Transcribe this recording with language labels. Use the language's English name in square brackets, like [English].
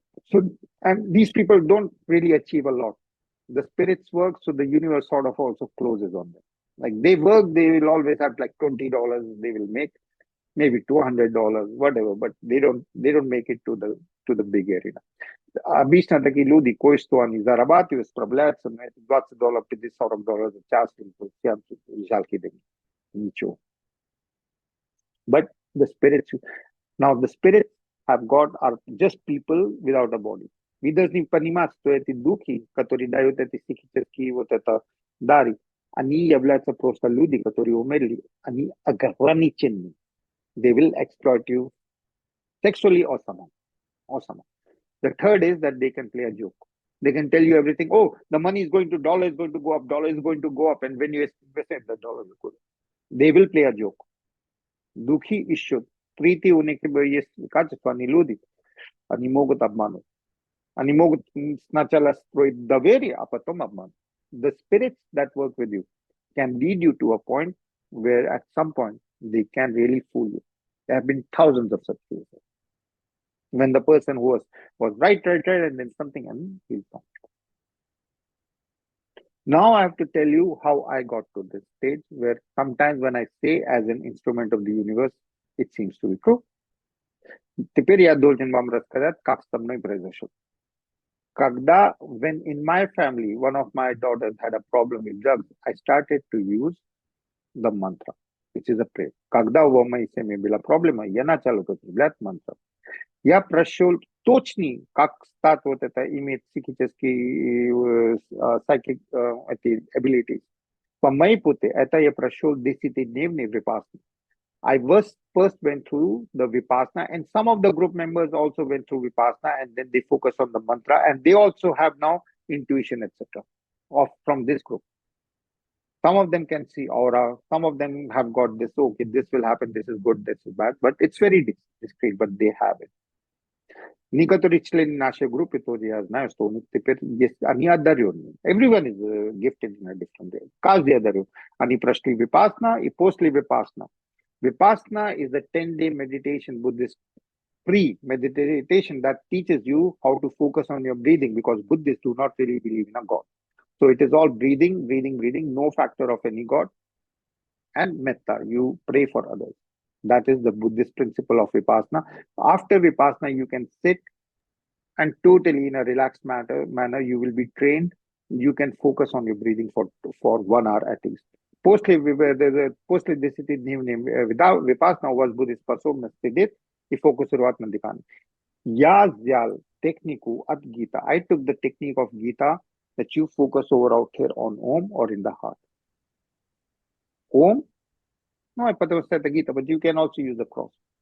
[English] So, and these people don't really achieve a lot. The spirits work, so the universe sort of also closes on them. Like they work, they will always have like $20 they will make, maybe $200, whatever, but they don't make it to the big arena. [Russian] Обычно такие люди, кое-что они зарабатывают, справляются, но это $20, $50-40 в час, жалкие деньги. Ничего. [English] But the spirits, now the spirits are just people without a body. [Russian] Вы должны понимать, что эти духи, которые дают эти психические вот это дары, они являются просто люди, которые умерли, они ограничены. [English] They will exploit you sexually or somehow. The third is that they can play a joke. They can tell you everything. Oh, the money is going to, dollar is going to go up, dollar is going to go up, and when you invest it, the dollar will go up. They will play a joke. [Russian] Духи ищут. Прийти у них есть качество, они люди. Они могут обмануть. Они могут сначала строить доверие, а потом обман. [English] The spirits that work with you can lead you to a point where at some point they can really fool you. There have been thousands of such cases. When the person who was right, and then something, and he's gone. Now I have to tell you how I got to this stage where sometimes when I say as an instrument of the universe, it seems to be true. [Russian] Теперь я должен вам рассказать, как со мной произошло. [English] When in my family, one of my daughters had a problem with drugs, I started to use the mantra, which is a prayer. [Russian] Когда у моей семьи была проблема, я начал употреблять мантру. Я прошел точный, как стать вот это, иметь психические [English] psychic [Russian] эти [English] abilities. [Russian] По моей пути, это я прошел 10-дневный випассана. [English] I first went through the Vipassana, and some of the group members also went through Vipassana, and then they focus on the mantra, and they also have now intuition, etc. From this group. Some of them can see aura, some of them have got this, okay, this will happen, this is good, this is bad, but it's very discreet, but they have it. [Russian] Некоторые члены нашей группы тоже я знаю, что у них теперь есть, они одаренные. [English] Everyone is gifted in a different way. [Russian] Каждый одарен. Они прошли Vipassana, и после Vipassana. [English] Vipassana is a 10-day meditation, Buddhist free meditation that teaches you how to focus on your breathing, because Buddhists do not really believe in a God. So it is all breathing, no factor of any God. And metta, you pray for others. That is the Buddhist principle of Vipassana. After Vipassana, you can sit and totally in a relaxed manner, you will be trained. You can focus on your breathing for 1 hour at least. [Russian] После 10-дневный Vipassana у вас будет способность сидеть и фокусировать на дыхании. Я взял технику от Gita. [English] I took the technique of Gita that you focus over out here on Om or in the heart. Om, no, [Russian] потому что это [English] Gita, but you can also use the cross.